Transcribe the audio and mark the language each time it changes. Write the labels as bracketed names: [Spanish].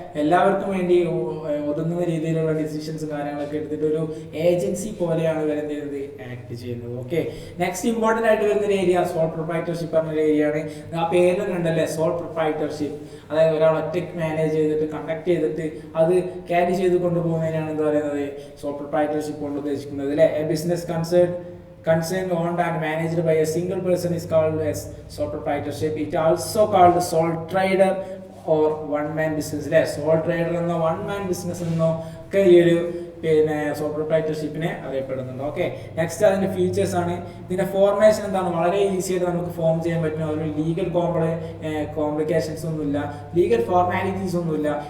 [Malayalam] എല്ലാവർക്കും വേണ്ടി ഒതുങ്ങുന്ന രീതിയിലുള്ള ഡിസിഷൻസ് കാര്യങ്ങളൊക്കെ എടുത്തിട്ട് ഒരു ഏജൻസി പോലെയാണ് ഇവരെന്ത് ചെയ്യുന്നത്? ആക്ട് ചെയ്യുന്നത്. ഓക്കെ, നെക്സ്റ്റ് ഇമ്പോർട്ടൻ്റ് ആയിട്ട് വരുന്നൊരു ഏരിയ സോൾ പ്രൊപ്രൈറ്റർഷിപ്പ് പറഞ്ഞൊരു ഏരിയയാണ്. ആ പേര് കണ്ടല്ലേ? Soul proprietorship. അതായത് ഒരാൾ ഒറ്റയ്ക്ക് മാനേജ് ചെയ്തിട്ട് കണ്ടക്ട് ചെയ്തിട്ട് അത് ക്യാരി ചെയ്ത് കൊണ്ടുപോകുന്നതിനാണ് എന്താ പറയുന്നത്? സോൾ പ്രൊപ്രൈറ്റർഷിപ്പ് കൊണ്ട് ഉദ്ദേശിക്കുന്നത് അല്ലേ? [English] A business concerned, owned and managed by a single person is called as sole proprietorship. It also called sole trader or one man business അല്ലേ? [Malayalam] സോൾ ട്രേഡർ എന്നോ വൺ മാൻ ബിസിനസ് എന്നോ ഒക്കെ ഈ ഒരു പിന്നെ സോൾ പ്രൊപ്രൈറ്റർഷിപ്പിനെ അറിയപ്പെടുന്നുണ്ട്. ഓക്കെ, നെക്സ്റ്റ് അതിന്റെ features ആണ്. ഇതിന്റെ ഫോർമേഷൻ എന്താണ്? വളരെ ഈസി ആയിട്ട് നമുക്ക് ഫോം ചെയ്യാൻ പറ്റും. ഒരു ലീഗൽ കോംപ്ലിക്കേഷൻസ് ഒന്നുമില്ല, ലീഗൽ ഫോർമാലിറ്റീസ് ഒന്നുമില്ല.